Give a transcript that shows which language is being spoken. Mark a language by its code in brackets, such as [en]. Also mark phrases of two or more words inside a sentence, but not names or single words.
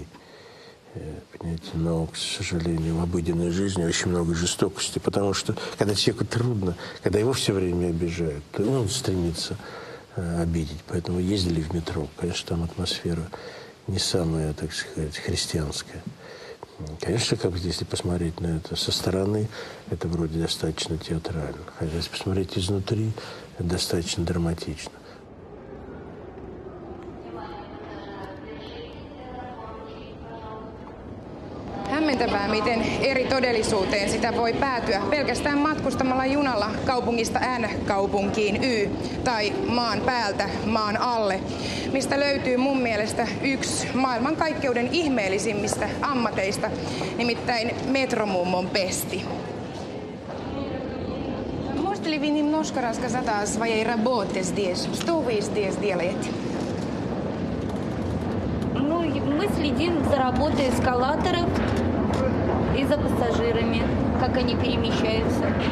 [ru] Понимаете, но, к сожалению, в обыденной жизни очень много жестокости, потому что, когда человеку трудно, когда его все время обижают, то он стремится обидеть. Поэтому ездили в метро. Конечно, там атмосфера не самая, так сказать, христианская. Конечно, если посмотреть на это со стороны, это вроде достаточно театрально. Хотя если посмотреть изнутри, это достаточно драматично. [fi] Hämmentävää, miten eri todellisuuteen sitä voi päätyä pelkästään matkustamalla junalla kaupungista N-kaupunkiin Y tai maan päältä maan alle, mistä löytyy mun mielestä yksi maailmankaikkeuden ihmeellisimmistä ammateista, nimittäin metromummon pesti. [ru] Можете ли вы немножко рассказать о своей работе здесь? Что вы здесь делаете? Ну, мы следим за работой эскалаторов и за пассажирами, как они перемещаются.